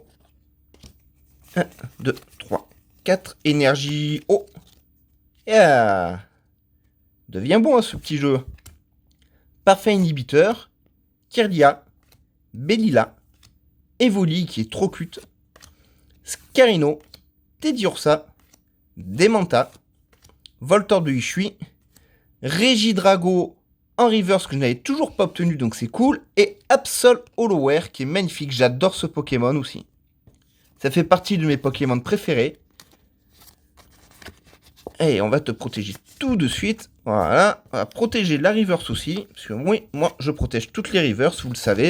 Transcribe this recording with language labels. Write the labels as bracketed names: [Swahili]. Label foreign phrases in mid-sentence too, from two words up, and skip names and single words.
[French] 1, 2, 3, 4. Énergie eau. Yeah. Devient bon, hein, ce petit jeu. Parfait inhibiteur. Kirlia. Bellila. Evoli, qui est trop cute. Scarino. Teddiursa. Demanta. Voltor de Hishui. Régidrago en reverse que je n'avais toujours pas obtenu, donc c'est cool. Et Absol Hollowware qui est magnifique. J'adore ce Pokémon aussi. Ça fait partie de mes Pokémon préférés. Et on va te protéger tout de suite. Voilà. On va protéger la reverse aussi. Parce que oui, moi je protège toutes les reverse, vous le savez.